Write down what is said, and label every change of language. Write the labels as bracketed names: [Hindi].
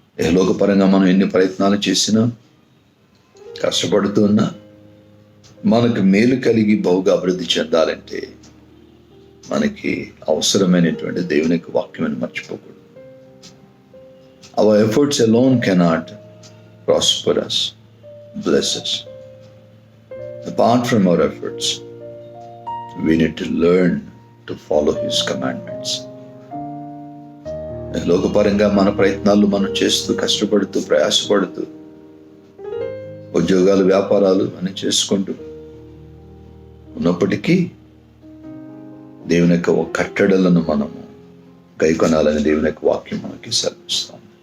[Telugu] లోకపరంగా మనం ఎన్ని ప్రయత్నాలు చేసినా, కష్టపడుతూ ఉన్నా, మనకు మేలు కలిగి బహుగా అభివృద్ధి చెందాలంటే మనకి అవసరమైనటువంటి దేవుని యొక్క వాక్యాన్ని మర్చిపోకూడదు. [English] Our efforts alone cannot prosper us, bless us. Apart from our efforts, we need to learn to follow his commandments. [Telugu] లోకపరంగా మన ప్రయత్నాలు మనం చేస్తూ, కష్టపడుతూ, ప్రయాసపడుతూ, ఉద్యోగాలు, వ్యాపారాలు అని చేసుకుంటూ ఉన్నప్పటికీ దేవుని యొక్క కట్టడలను మనము గైకొనాలని దేవుని యొక్క వాక్యం మనకి సెలవిస్తాం.